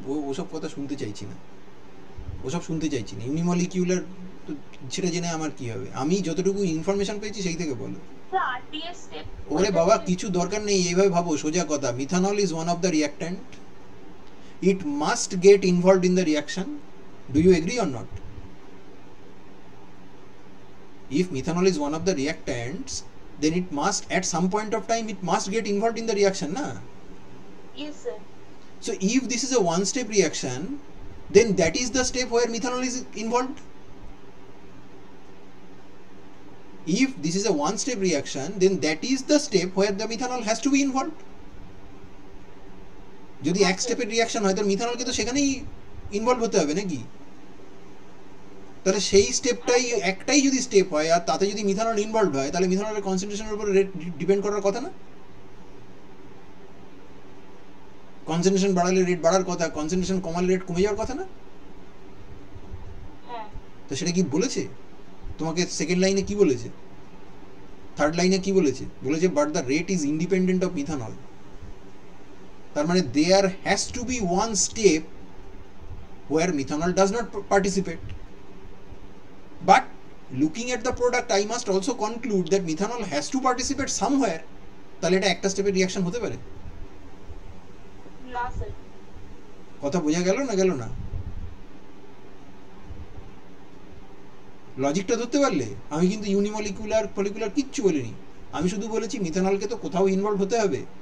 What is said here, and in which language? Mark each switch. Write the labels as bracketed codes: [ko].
[bn] ওসব কথা শুনতে চাইছি না, ওসব শুনতে চাইছি না। ইউনিমলিকিউলার তো সেটা জেনে আমার কি হবে? আমি যতটুকু ইনফরমেশন পেয়েছি সেই থেকে বলো। RTS step. ওরে বাবা, কিছু দরকার নেই এইভাবে ভাবো, সোজা কথা। [en] Methanol is one of the reactant, it must get involved in the reaction. Do you agree or not? If methanol is one of the reactants, then it must, at some point of time, it must get involved in the reaction, na? Yes, sir. So if this is a one-step reaction, then that is the step where methanol is involved. If this is a one-step reaction, then that is the step where the methanol has to be involved. [bn] যদি এক স্টেপের reaction হয় তাহলে মিথানলকে তো সেখানেই involve হতে হবে নাকি? তাহলে সেই স্টেপটাই একটাই যদি স্টেপ হয় আর তাতে যদি মিথানল ইনভলভ হয় তাহলে মিথানলের কনসেন্ট্রেশনের উপর রেট ডিপেন্ড করার কথা না? কনসেন্ট্রেশন বাড়ালে রেট বাড়ার কথা, কনসেন্ট্রেশন কমালে রেট কমে যাওয়ার কথা না? হ্যাঁ। তো সেটা কি বলেছে তোমাকে? সেকেন্ড লাইনে কি বলেছে? থার্ড লাইনে কি বলেছে? বলেছে [en] But the rate is independent of methanol. [bn] তার মানে [en] There has to be one step where methanol does not participate. But looking at the product, I must also conclude that methanol has to participate somewhere. [bn] তাহলে এটা একটা স্টেপের reaction হতে পারে? না sir. কথা বোঝা গেল না গেল না? লজিকটা ধরতে পারলে? আমি কিন্তু ইউনিমলিকুলার ফলিকুলার কিচ্ছু বলিনি, আমি শুধু বলেছি মিথানলকে তো কোথাও ইনভলভ হতে হবে।